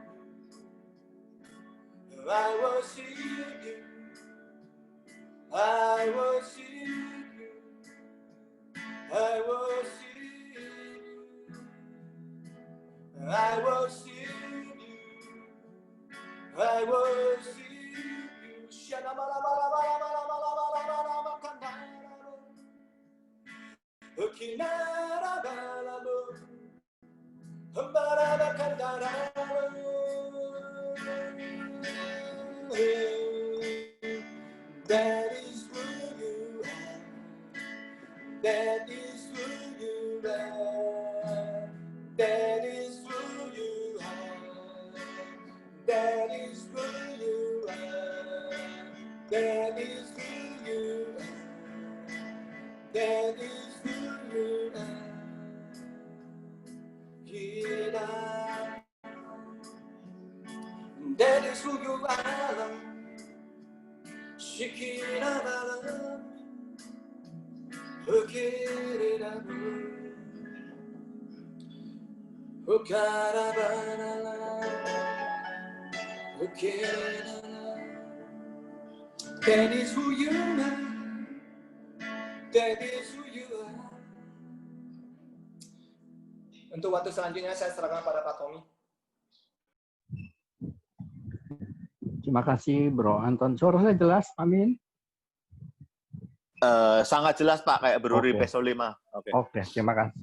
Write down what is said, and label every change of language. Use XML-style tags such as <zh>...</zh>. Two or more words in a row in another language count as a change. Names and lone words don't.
<en>I worship you. I worship you. I worship you. I worship you. I worship you. Shana bala bala bala bala bala bala bala kandara. Ukinara bala bo. Hambara kandara. That is who you are. That is who you are. That is who you are. That is who you are. That is who you are. That is who you are. Hira. That is who you are. Shikira bala. Ukirira bu. Ukara bala. Ukirira. That is who you are. That is who you are.</en> <id>Untuk waktu selanjutnya saya serahkan pada Pak Tommy. Terima kasih Bro Anton. Suara saya jelas, Amin? Sangat jelas Pak, kayak Bro Oke. Peso 5. Oke, terima kasih.</id>